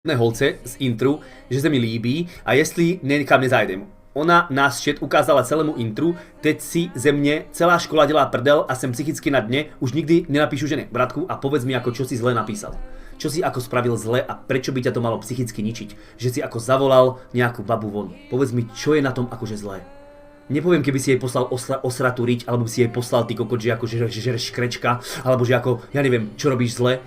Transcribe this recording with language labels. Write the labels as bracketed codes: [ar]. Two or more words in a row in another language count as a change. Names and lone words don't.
[cs] holce z intru, že se mi líbí a jestli někam nezajdem. Ona nás chat ukázala celému intru, teď si ze mě celá škola dělá prdel a jsem psychicky na dně, už nikdy nenapíšu žene. [sk] Bratku, a povedz mi, ako čo si zle napísal. Čo si ako spravil zle a prečo by ťa to malo psychicky ničiť? Že si ako zavolal nejakú babu von. Povedz mi, čo je na tom akože zlé. Nepoviem, keby si jej poslal osratú riť, alebo by si jej poslal ty kokot, že ako žereš škrečka, alebo že ako, ja neviem, čo robíš zle.